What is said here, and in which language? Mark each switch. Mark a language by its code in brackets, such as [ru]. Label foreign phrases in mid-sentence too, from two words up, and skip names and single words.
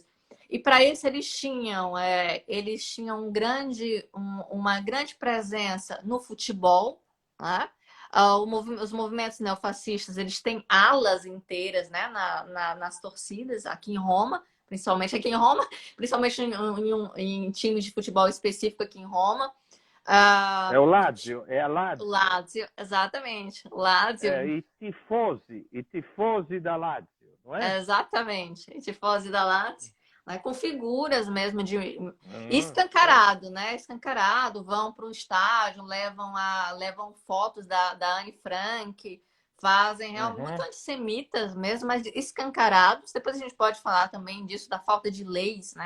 [pt] E para isso eles tinham uma grande presença no futebol. Né? Os movimentos neofascistas, eles têm alas inteiras, né, nas torcidas, aqui em Roma, principalmente aqui em Roma, principalmente em times de futebol específico aqui em Roma. É o Lazio, é a Lazio. Lazio, exatamente. Lazio. E tifosi da Lazio, não é? Exatamente. E tifosi da Lazio, né? Com figuras mesmo escancarado, né? Escancarado, vão para o estádio, levam fotos da Anne Frank, fazem realmente muito antissemitas mesmo, mas escancarados. Depois a gente pode falar também disso, da falta de leis, né?